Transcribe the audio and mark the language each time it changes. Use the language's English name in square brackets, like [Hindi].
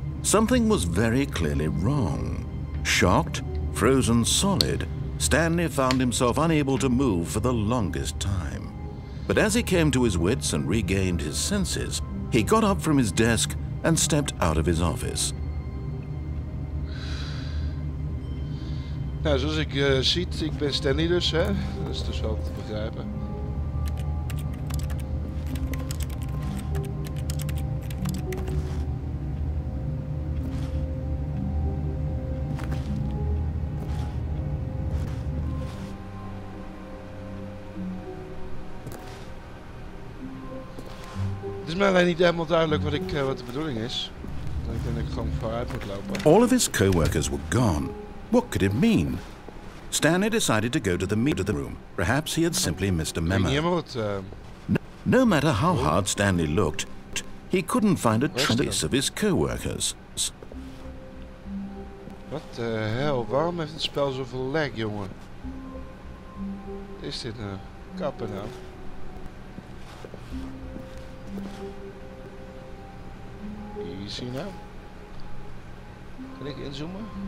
[English] Something was very clearly wrong. Shocked, frozen solid, Stanley found himself unable to move for the longest time. But as he came to his wits and regained his senses, he got up from his desk and stepped out of his office. [Dutch] Nou, zoals ik ziet, ik ben Stanley dus, hè. Dat is dus wel te begrijpen. Het is mij alleen niet helemaal duidelijk wat de bedoeling is. Ik denk dat ik gewoon vooruit moet lopen. [English] All of his co-workers were gone. What could it mean? Stanley decided to go to the meeting room. Perhaps he had simply missed a memo. No matter how hard Stanley looked, he couldn't find a trace of his co-workers. [Dutch] Wat de hel? Waarom heeft het spel zoveel lag, jongen? Wat is dit nou? Kappen nou. Easy nou. Kan ik inzoomen?